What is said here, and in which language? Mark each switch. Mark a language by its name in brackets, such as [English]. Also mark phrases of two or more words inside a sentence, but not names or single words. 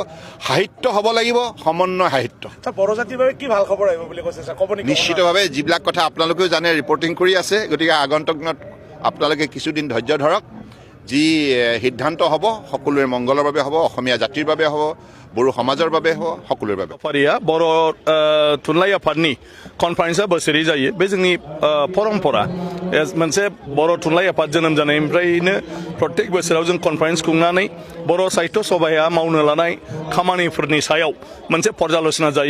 [Assamese] সাহিত্য হ'ব লাগিব সমন্বয় সাহিত্য। বড়ো জাতিৰ বাবে কি ভাল খবৰ আহিব বুলি কৈছে নিশ্চিতভাৱে যিবিলাক কথা আপোনালোকেও জানে ৰিপৰ্টিং কৰি আছে। গতিকে আগন্তুক দিনত আপোনালোকে কিছুদিন ধৈৰ্য ধৰক। যি সিদ্ধান্ত হ'ব সকলোৰে মংগলৰ বাবে হ'ব, অসমীয়া জাতিৰ বাবে হ'ব, বড়ো সমাজৰ বাবে হ'ব, সকলোৰে বাবে। [Bodo] बर' थुनलाइ आफादनि कनफारेन्सआ बोसोरै जायो। बे जोंनि परम्परा मोनसे बर' थुनलाइ आफाद जोनोम जानायनिफ्रायनो प्रत्येक बोसोराव जों कनफारेन्स खुंनानै बर' साहित्य सभाया मावनो लानाय खामानिफोरनि सायाव मोनसे पर्यालोचना जायो।